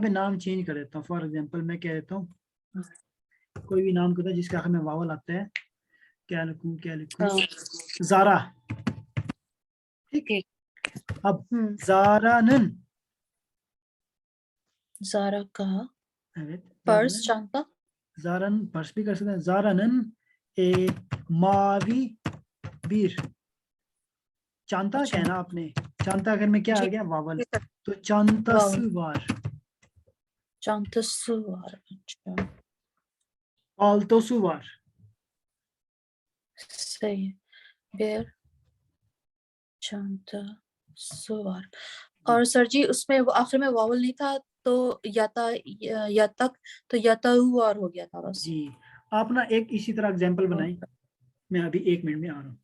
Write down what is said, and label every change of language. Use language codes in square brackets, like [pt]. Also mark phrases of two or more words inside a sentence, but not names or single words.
[hi] यहाँ पे नाम चेंज कर देता हूँ। फॉर एग्जाम्पल मैं कह देता हूँ, कोई भी नाम कहता है जिसके आखिर में वावल आता है। क्या लिखूं, क्या लिखूं? हाँ जारा। ठीक, ठीक अब जारानन, जारा का [tr] evet [hi] पर्स [tr] zaranın, चांता [hi] zaran पर्स भी कर सकते हैं। [tr] zaranın mavi bir, चांता [hi] अच्छा कहना आपने, चांता अगर में क्या आ जी गया? वावल। ठीक है तो वाव [tr] चांतası var, çantası var अच्छा paltosu var। [hi] सही है [tr] bir çantası var. [hi] जी और सर जी उसमें वो आखिर में वावल नहीं था तो यता यतक तो यताऊ वार हो गया था बस। जी, आप ना एक इसी तरह एग्जाम्पल बनाएं। मैं अभी 1 मिनट में आ रहा हूँ।